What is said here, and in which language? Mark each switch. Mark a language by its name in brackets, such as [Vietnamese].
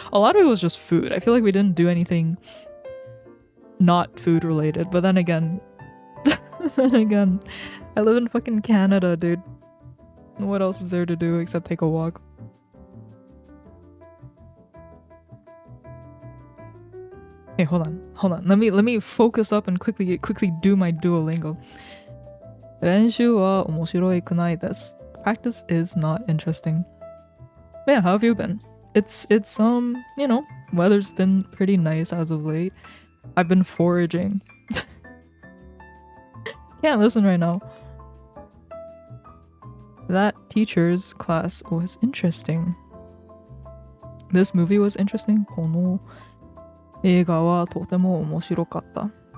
[English] A lot of it was just food. I feel like we didn't do anything not food related, but then again, I live in fucking Canada, dude. What else is there to do except take a walk? Okay, hold on. Let me focus up and quickly do my Duolingo. [Japanese] 練習は面白くないです. [English] Practice is not interesting. But yeah, how have you been? It's you know, weather's been pretty nice as of late. I've been foraging. Can't listen right now. That teacher's class was interesting. This movie was interesting. [Japanese] この映画はとても面白かった。